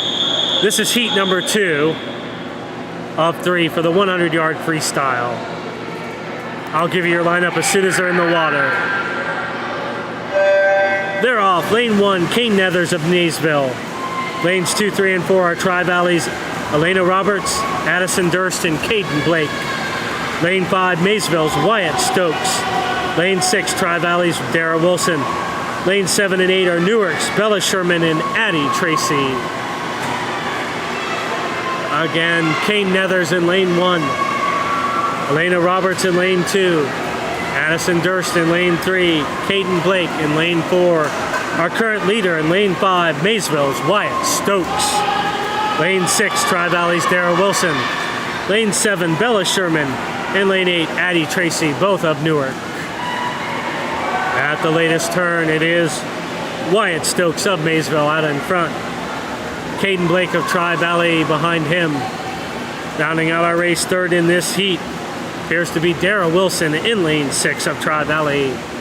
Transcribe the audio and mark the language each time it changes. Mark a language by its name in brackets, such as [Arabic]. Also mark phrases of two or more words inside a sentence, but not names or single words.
[English] This is heat number 2 of 3 for the 100-yard freestyle. I'll give you your lineup as soon as they're in the water. They're off. Lane 1, Kane Nethers of Maysville. Lanes 2, 3, and 4 are Tri-Valley's Elena Roberts, Addison Durst, and Caden Blake. Lane 5, Maysville's Wyatt Stokes. Lane 6, Tri-Valley's Dara Wilson. Lane 7 and 8 are Newark's Bella Sherman and Addie Tracy. Again, Kane Nethers in lane 1. Elena Roberts in lane 2. Addison Durst in lane 3. Caden Blake in lane 4. Our current leader in lane 5, Maysville's Wyatt Stokes. Lane 6, Tri-Valley's Dara Wilson. Lane 7, Bella Sherman. In lane 8, Addie Tracy, both of Newark. At the latest turn, it is Wyatt Stokes of Maysville out in front. Caden Blake of Tri-Valley behind him. Rounding out our race third in this heat appears to be Dara Wilson in lane 6 of Tri-Valley.